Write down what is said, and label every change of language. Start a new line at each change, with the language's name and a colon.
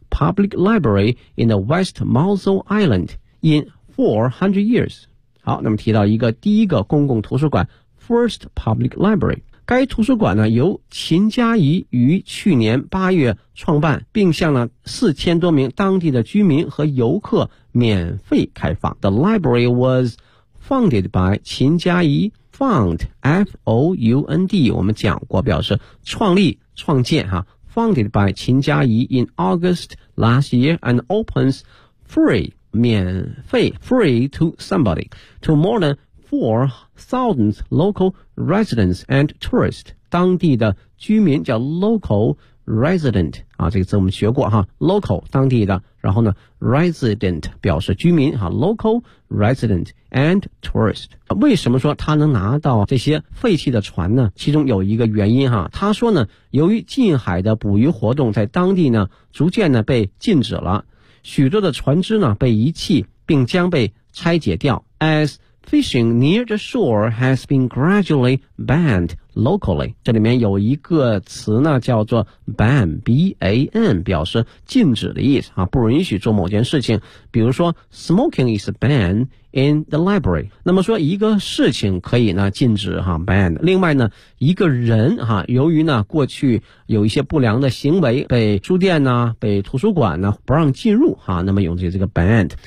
English: public library in the West Mosul Island in 400 years.
Chinese: 好，那么提到一个第一个公共图书馆 ,First Public Library。该图书馆呢由秦佳怡于去年八月创办，并向了4000多名当地的居民和游客免费开放。
English: The library was founded by 秦佳怡 ,found, F-O-U-N-D,
Chinese: 我们讲过表示创立创建啊
English: ,founded by 秦佳怡 in August last year and opens free, 免费 ,free to somebody, to more than 4,000 local residents and tourists,
Chinese: 当地的居民叫
English: local resident,
Chinese: 啊这个字我们学过哈
English: ,local,
Chinese: 当地的然后呢
English: ,resident,
Chinese: 表示居民哈
English: ,local resident and tourist.
Chinese: 为什么说他能拿到这些废弃的船呢？其中有一个原因哈，他说呢由于近海的捕鱼活动在当地呢逐渐呢被禁止了，许多的船只呢被遗弃并将被拆解掉。
English: As fishing near the shore has been gradually banned locally.
Chinese: 这里面有一个词呢叫做 ban, B-A-N, 表示禁止的意思啊，不允许做某件事情。比如说
English: smoking is banned in the library.
Chinese: 那么说一个事情可以呢禁止啊 ,ban。另外呢一个人啊由于呢过去有一些不良的行为被书店呢被图书馆呢不让进入啊，那么用这个 banned。